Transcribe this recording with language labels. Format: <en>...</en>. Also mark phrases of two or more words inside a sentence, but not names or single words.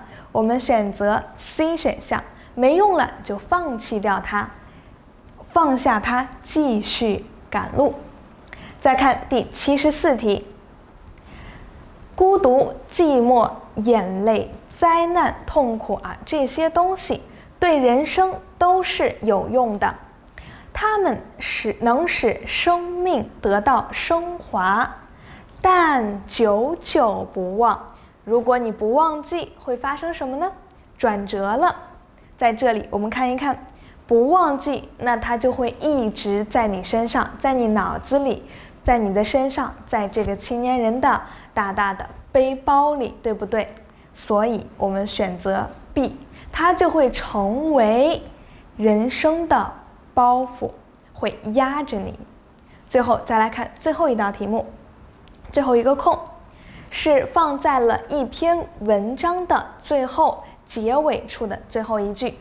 <zh>我們選擇 C 選項，沒用了就放棄掉它，放下它，繼續趕路。再看第74題，孤獨、寂寞、眼淚、災難、痛苦這些東西對人生都是有用的，它們能使生命得到升華，但久久不忘。如果你不忘記，会發生什麼呢？轉折了。在這裡我們看一看，不忘記，那它就會一直在你身上，在你腦子裡，在你的身上，在這個青年人的大大的背包裡，对不对？所以我們選擇 B， 它就會成為人生的包袱，會壓着你。最後再來看最後一道題目，最後一個空是放在了一篇文章的最後結尾處的最後一句。</zh>